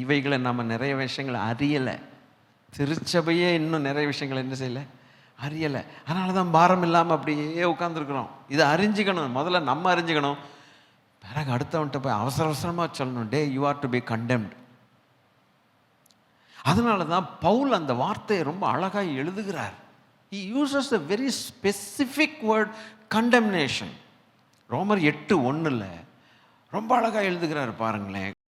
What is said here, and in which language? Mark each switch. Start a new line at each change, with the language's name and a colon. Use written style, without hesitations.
Tamil: இவைகளை நம்ம நிறைய விஷயங்களை அறியலை. திருச்சபையே இன்னும் நிறைய விஷயங்களை என்ன செய்யலை, அறியலை. அதனால தான் பாரம் இல்லாமல் அப்படியே உட்காந்துருக்குறோம். இதை அறிஞ்சிக்கணும். முதல்ல நம்ம அறிஞ்சிக்கணும், பிறகு அடுத்தவன்கிட்ட போய் அவசரமாக சொல்லணும், day
English: You are to be condemned.
Tamil: அதனால தான் பவுல் அந்த வார்த்தையை ரொம்ப அழகாக எழுதுகிறார்.
English: He uses a very specific word, condemnation.
Tamil: ரோமர் 8:1 ரொம்ப அழகாக எழுதுகிறார் பாருங்களேன்.